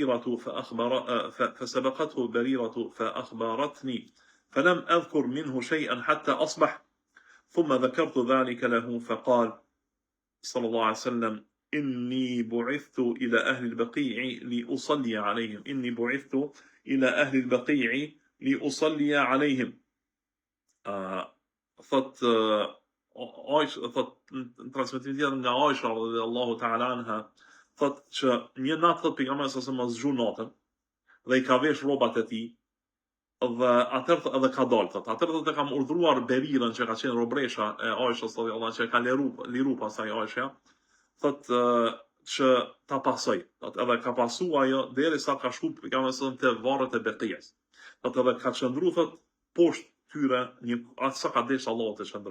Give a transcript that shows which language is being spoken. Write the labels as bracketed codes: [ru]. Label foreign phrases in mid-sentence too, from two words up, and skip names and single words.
[ar] بريرة فأخبرتني فلم أذكر منه شيئا حتى أصبح ثم ذكرت ذلك له فقال صلى الله عليه وسلم إني بعثت إلى أهل البقيع لأصلي عليهم إني بعثت إلى أهل البقيع لأصلي عليهم [sq] thot transmetimin nga Aisha [ar] رضي الله تعالى عنها [sq] thot që një natë thot pejgamberi sa më zgju natën dhe I ka vesh rrobat e tij dhe atëherë edhe ka dalë thot atëherë thot e kam urdhëruar Berirën që ka qenë robresha e Aishës [ar] رضي الله عنها [sq] që ka liru pasaj Aisha thot që ta pasoj thot edhe ka pasu ajo derisa ka shku pejgamberi sa te varret e Beqijës thot edhe ka qëndru thot poshtë tyre një atë sa ka desh Allahu të shëndroj.